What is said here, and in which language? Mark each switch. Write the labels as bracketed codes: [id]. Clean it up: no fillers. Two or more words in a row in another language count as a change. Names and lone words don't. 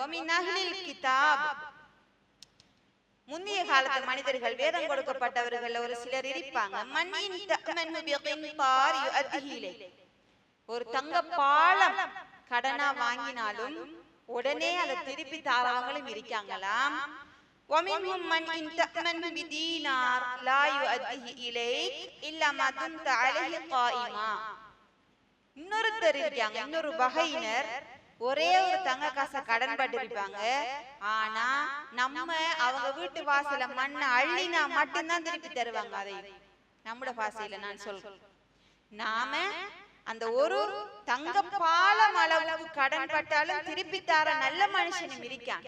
[ar] من أهل الكتاب, [ta] முந்தைய காலத்து மனிதர்கள், வேதம் கொடுக்கப்பட்டவர்கள் ஒரு சிலர் இருப்பாங்க. [ar] من إن تأمنه بقنطار يؤده, [ta] ஒரு தங்க பாலம் கடனா வாங்கினாலும் உடனே அதை திருப்பி தாராங்களும் இருக்காங்களாம். [ar] وَمِنْهُمْ مَنْ إِنْ تَأْمَنْهُ بِدِينَارٍ لَا يُؤَدِّهِ إِلَيْكَ إِلَّا مَا دُمْتَ عَلَيْهِ قَائِمًا. [ta] இன்னொருத்தர் இருக்காங்க, இன்னொரு வகையினர், ஒரே ஒரு தங்க காசை கடன் பட்டிருப்பாங்க. ஆனா நம்ம அவங்க வீட்டு வாசல மண்ணை அள்ளினா மட்டும்தான் திருப்பி தருவாங்க. அதை நம்முடைய பாசையில நான் சொல்றேன், நாம அந்த ஒரு தங்க பாலம் அளவுக்கு கடன் பட்டாலும் திருப்பி தார நல்ல மனுஷனும் இருக்கான்.